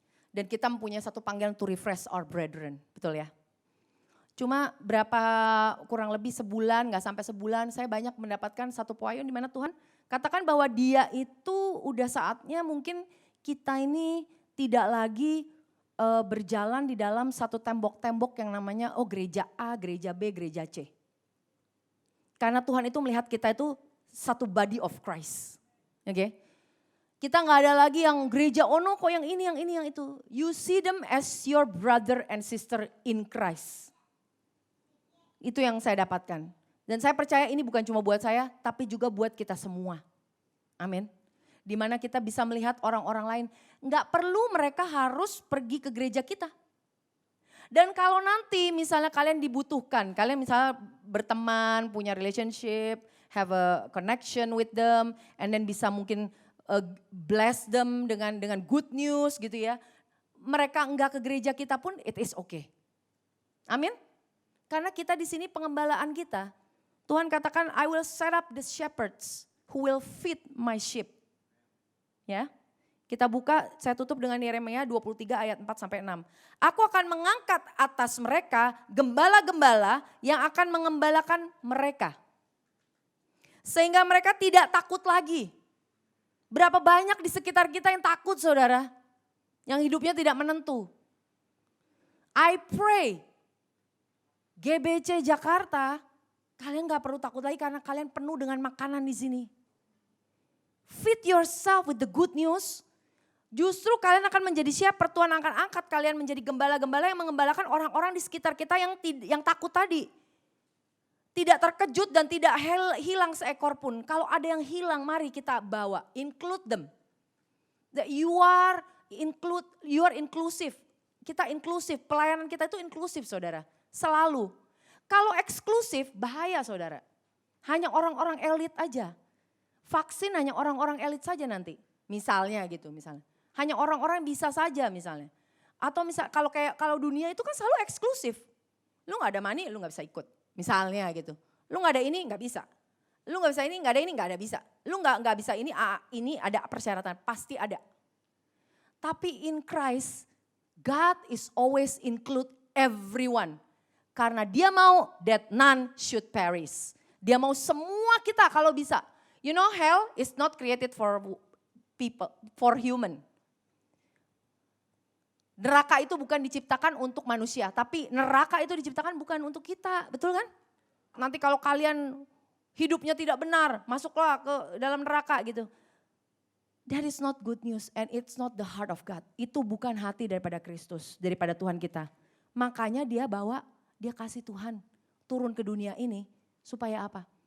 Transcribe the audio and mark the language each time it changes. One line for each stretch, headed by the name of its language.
Indonesian: Dan kita mempunyai satu panggilan
English: to refresh our brethren,
Indonesian: betul ya. Cuma kurang lebih sebulan, gak sampai sebulan saya banyak mendapatkan satu poin di mana Tuhan katakan bahwa dia itu udah saatnya mungkin kita ini tidak lagi berjalan di dalam satu tembok-tembok yang namanya gereja A, gereja B, gereja C. Karena Tuhan itu melihat kita itu satu
English: body of Christ.
Indonesian: Oke? Kita gak ada lagi yang gereja kok yang ini, yang itu.
English: You see them as your brother and sister in Christ.
Indonesian: Itu yang saya dapatkan. Dan saya percaya ini bukan cuma buat saya, tapi juga buat kita semua. Amin. Dimana kita bisa melihat orang-orang lain. Nggak perlu mereka harus pergi ke gereja kita. Dan kalau nanti misalnya kalian dibutuhkan, kalian misalnya berteman, punya relationship,
English: have a connection with them, and then
Indonesian: bisa mungkin
English: bless them
Indonesian: dengan
English: good news
Indonesian: gitu ya. Mereka enggak ke gereja kita pun
English: it is okay.
Indonesian: Amin. Karena kita di sini pengembalaan kita. Tuhan katakan
English: I will set up the shepherds who will feed my sheep.
Indonesian: Ya. Kita buka, saya tutup dengan Yeremia 23 ayat 4 sampai 6. Aku akan mengangkat atas mereka gembala-gembala yang akan mengembalakan mereka. Sehingga mereka tidak takut lagi. Berapa banyak di sekitar kita yang takut saudara. Yang hidupnya tidak menentu.
English: I pray
Indonesian: GBC Jakarta, kalian gak perlu takut lagi karena kalian penuh dengan makanan di sini.
English: Feed yourself with the good news.
Indonesian: Justru kalian akan menjadi siapa? Tuhan akan angkat kalian menjadi gembala-gembala yang mengembalakan orang-orang di sekitar kita yang takut tadi. Tidak terkejut dan tidak hilang seekor pun. Kalau ada yang hilang mari kita bawa,
English: include them. That you are inclusive.
Indonesian: Kita inklusif, pelayanan kita itu inklusif saudara. Selalu. Kalau eksklusif bahaya saudara. Hanya orang-orang elit aja. Vaksin hanya orang-orang elit saja nanti. Misalnya gitu misalnya. Hanya orang-orang bisa saja misalnya. Atau kalau dunia itu kan selalu eksklusif. Lu gak ada money, lu gak bisa ikut. Misalnya gitu. Lu gak ada ini gak bisa. Lu gak bisa ini, gak ada ini, gak ada bisa. Lu gak bisa ini ada persyaratan, pasti ada.
English: Tapi in Christ, God is always include everyone.
Indonesian: Karena dia mau
English: that none should perish.
Indonesian: Dia mau semua kita kalau bisa.
English: You know hell is not created for people, for human.
Indonesian: Neraka itu bukan diciptakan untuk manusia, tapi neraka itu diciptakan bukan untuk kita, betul kan? Nanti kalau kalian hidupnya tidak benar, masuklah ke dalam neraka gitu.
English: That is not good news and it's not the heart of God.
Indonesian: Itu bukan hati daripada Kristus, daripada Tuhan kita. Makanya dia kasih Tuhan turun ke dunia ini supaya apa?